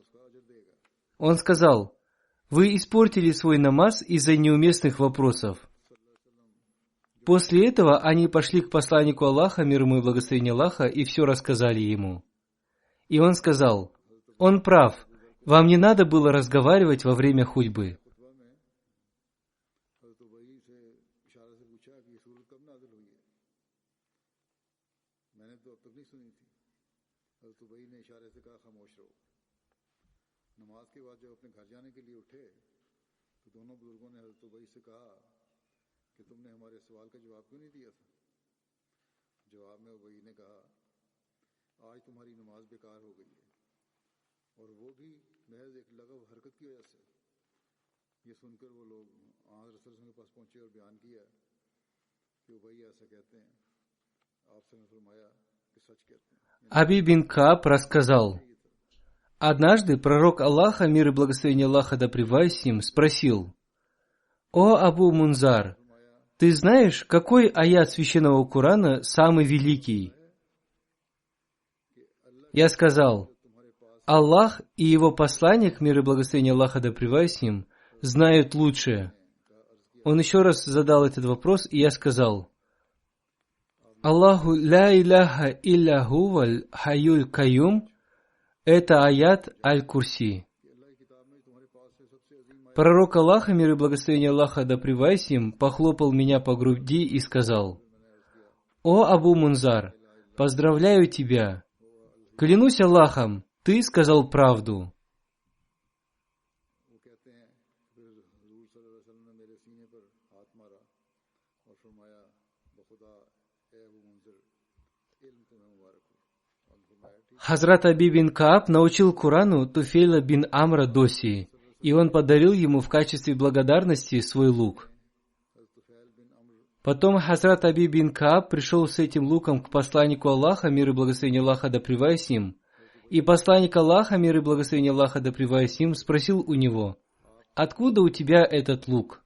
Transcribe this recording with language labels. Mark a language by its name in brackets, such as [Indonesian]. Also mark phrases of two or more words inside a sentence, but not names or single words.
[Russian] Он сказал: «Вы испортили свой намаз из-за неуместных вопросов». После этого они пошли к посланнику Аллаха, мир ему и благословение Аллаха, и все рассказали ему. И он сказал: «Он прав, вам не надо было разговаривать во время хутбы». [Hindi] नमाज के बाद जब अपने घर जाने के लिए उठे तो दोनों बुजुर्गों ने हजरत उबई से कहा कि तुमने हमारे सवाल का जवाब क्यों नहीं दिया था। जवाब में उबई ने कहा, आज तुम्हारी नमाज बेकार हो गई है, और वो भी महज एक लगव हरकत की वजह से। ये सुनकर वो लोग हजरत रसूल के पास पहुंचे और बयान किया कि उबई ऐसा कहते हैं। आपसे ने फरमाया कि सच कहते हैं। [Russian] Аби бин Кааб рассказал: однажды пророк Аллаха, мир и благословение Аллаха да пребывает с ним, спросил: «О Абу Мунзар, ты знаешь, какой аят священного Корана самый великий?» Я сказал: «Аллах и его посланник, мир и благословение Аллаха да пребывает с ним, знают лучше». Он еще раз задал этот вопрос, и я сказал: [Arabic] «اللَّهُ لَا إِلَٰهَ إِلَّا هُوَ الْحَيُّ الْقَيُّومُ». [Russian] Это аят Аль-Курси. Пророк Аллаха, мир и благословение Аллаха да пребывает с ним, похлопал меня по груди и сказал: «О Абу Мунзар, поздравляю тебя! Клянусь Аллахом, ты сказал правду». Хазрат Аби бин Кааб научил Корану Туфейла бин Амра Доси, и он подарил ему в качестве благодарности свой лук. Потом Хазрат Аби бин Кааб пришел с этим луком к посланнику Аллаха, мир и благословение Аллаха да пребывает с ним, и посланник Аллаха, мир и благословение Аллаха да пребывает с ним, спросил у него: «Откуда у тебя этот лук?»